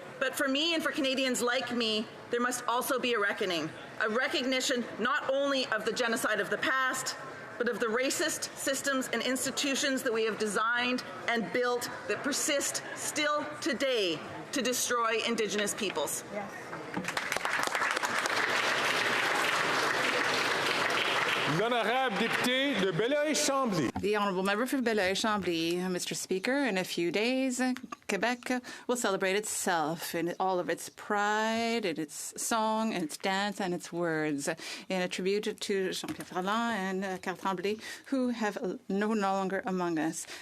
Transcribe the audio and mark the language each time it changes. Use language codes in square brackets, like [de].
[en] But for me and for Canadians like me, there must also be a reckoning, a recognition not only of the genocide of the past, but of the racist systems and institutions that we have designed and built that persist still today to destroy Indigenous peoples. Yes. [fr] L'honorable député de Belleuil-Chambly. [en] The honourable member for Belleuil-Chambly. Mr. Speaker, in a few days, Quebec will celebrate itself in all of its pride, in its song, and its dance, and its words, in a tribute to Jean-Pierre Ferland and Carl Tremblay, who have no longer among us.